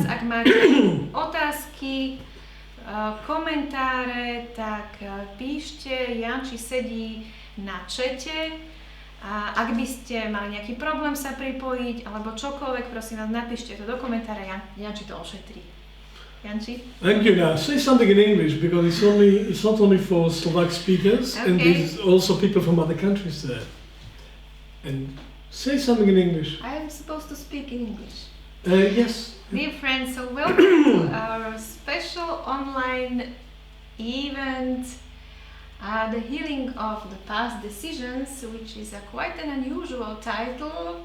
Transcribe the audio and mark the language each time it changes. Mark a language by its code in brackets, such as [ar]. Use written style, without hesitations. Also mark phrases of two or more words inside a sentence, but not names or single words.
[sk] Ak máte otázky, komentáre, tak píšte, Janči sedí na čete a ak by ste mali nejaký problém sa pripojiť alebo čokoľvek, prosím vás, napíšte to do komentára, Janči to ošetrí. Janči? [en] Thank you. Now say something in English because it's not only for Slovak speakers, and there's also people from other countries there. And say something in English. I am supposed to speak in English. Yes. Dear friends, so welcome to our special online event, The Healing of the Past Decisions, which is quite an unusual title.